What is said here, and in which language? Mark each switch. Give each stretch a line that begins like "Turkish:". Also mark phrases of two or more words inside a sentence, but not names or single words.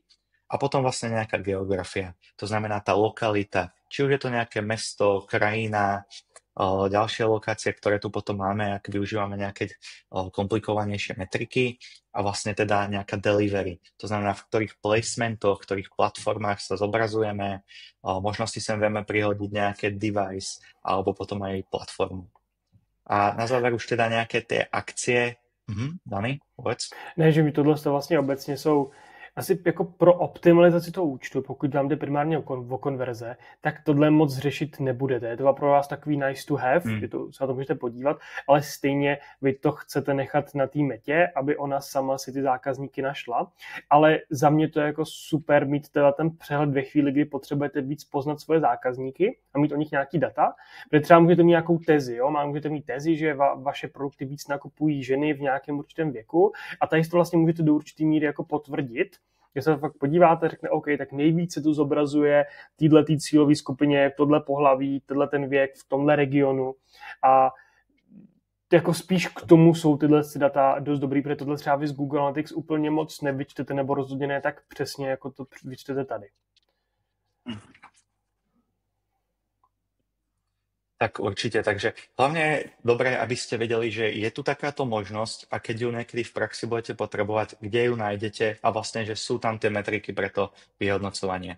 Slovak: A potom vlastne nejaká geografia, to znamená tá lokalita, či už je to nejaké mesto, krajina, ďalšie lokácie, ktoré tu potom máme, ak využívame nejaké komplikovanejšie metriky a vlastne teda nejaká delivery. To znamená, v ktorých placementoch, v ktorých platformách sa zobrazujeme, možno si sem vieme prihodiť nejaké device alebo potom aj platformu. A na záver už teda nejaké tie akcie. Dani, povedz.
Czech: Ne, že mi tohle vlastně obecně jsou asi jako pro optimalizaci toho účtu, pokud vám jde primárně o konverze, tak tohle moc řešit nebudete. Je to pro vás takový
English: nice to have,
Czech: že to se na to můžete podívat, ale stejně vy to chcete nechat na té metě, aby ona sama si ty zákazníky našla. Ale za mě to je jako super mít teda ten přehled ve chvíli, kdy potřebujete víc poznat svoje zákazníky a mít o nich nějaký data, protože třeba můžete mít nějakou tezi, jo? Můžete mít tezi, že vaše produkty víc nakupují ženy v nějakém určitém věku a tady to vlastně můžete do určitý míry jako potvrdit. Když se fakt podíváte, řekne, OK, tak nejvíc se tu zobrazuje této cílové skupině, tohle pohlaví, tenhle ten věk v tomhle regionu a jako spíš k tomu jsou tyhle data dost dobrý, protože tohle třeba vy z Google Analytics úplně moc nevyčtete nebo rozhodně ne tak přesně, jako to vyčtete tady.
Slovak: Tak určite, takže hlavne je dobré, aby ste vedeli, že je tu takáto možnosť a keď ju niekedy v praxi budete potrebovať, kde ju nájdete a vlastne, že sú tam tie metriky pre to vyhodnocovanie.